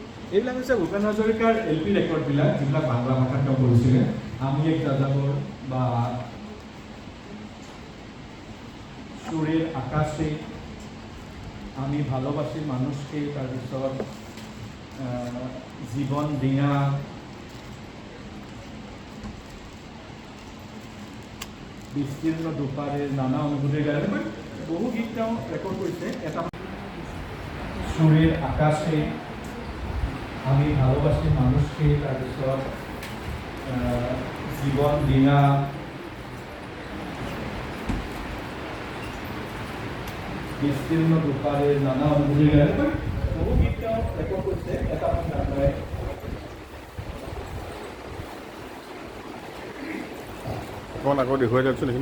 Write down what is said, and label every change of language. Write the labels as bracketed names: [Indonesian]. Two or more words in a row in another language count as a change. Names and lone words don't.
[Assamese] এইবিলাক হৈছে ভূপেন হাজৰিকাৰ LP ৰেকৰ্ডবিলাক, যিবিলাক বাংলা ভাষাত তেওঁ কৰিছিলে। আমি এক যাযাবৰ বা সুরের আকাশে, আমি ভালোবাসি মানুষকে, তাৰপিছত জীবন ডিঙা, বিস্তীর্ণ দুপারের নানা অনুভূতির গান, বহু গীত তেওঁ রেকর্ড করেছে। এটা সুরের আকাশে, আমি ভালোবাসি মানুষকে, তাৰপিছত জীবন ডিঙা, বিস্তীর্ণ দুপারের নানা অনুভূতির গান, বহু গীত তেওঁ রেকর্ড করেছে। এটা আপনার অকণ আকৌ দেখুৱাই দিয়কচোন এইখিনি।